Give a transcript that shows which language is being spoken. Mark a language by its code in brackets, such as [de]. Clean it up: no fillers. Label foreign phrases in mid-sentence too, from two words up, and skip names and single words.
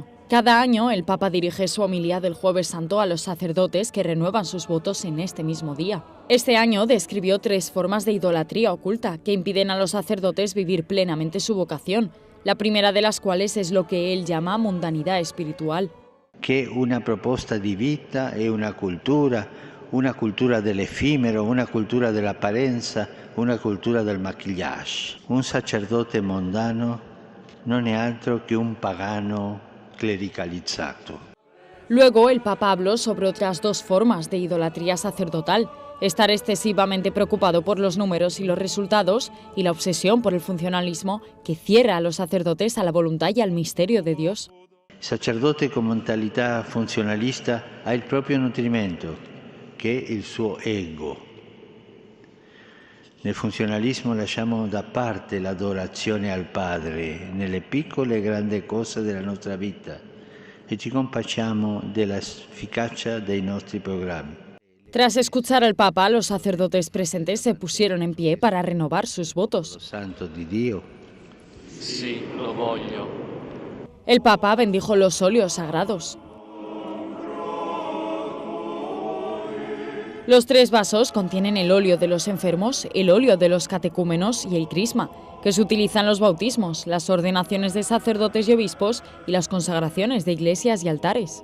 [es] Cada año, el Papa dirige su homilía del Jueves Santo a los sacerdotes que renuevan sus votos en este mismo día. Este año describió 3 formas de idolatría oculta que impiden a los sacerdotes vivir plenamente su vocación, la primera de las cuales es lo que él llama mundanidad espiritual. [it] che una proposta di vita e una cultura dell'effimero, una cultura dell'apparenza, una cultura del maquillage. Un sacerdote mondano non è altro che un pagano clericalizzato. [es] Luego, el Papa habló sobre otras dos formas de idolatría sacerdotal: estar excesivamente preocupado por los números y los resultados, y la obsesión por el funcionalismo que cierra a los sacerdotes a la voluntad y al misterio de Dios. [it] Il sacerdote con mentalità funzionalista ha il proprio nutrimento, che è il suo ego. Nel funzionalismo lasciamo da parte l'adorazione al Padre nelle piccole e grandi cose della nostra vita e ci compacciamo dell'efficacia dei nostri programmi. [es] Tras escuchar al Papa, los sacerdotes presentes se pusieron en pie para renovar sus votos. [it] Santo di Dio. Sì, lo voglio. [es] El Papa bendijo los óleos sagrados. Los 3 vasos contienen el óleo de los enfermos, el óleo de los catecúmenos y el crisma, que se utiliza en los bautismos, las ordenaciones de sacerdotes y obispos y las consagraciones de iglesias y altares.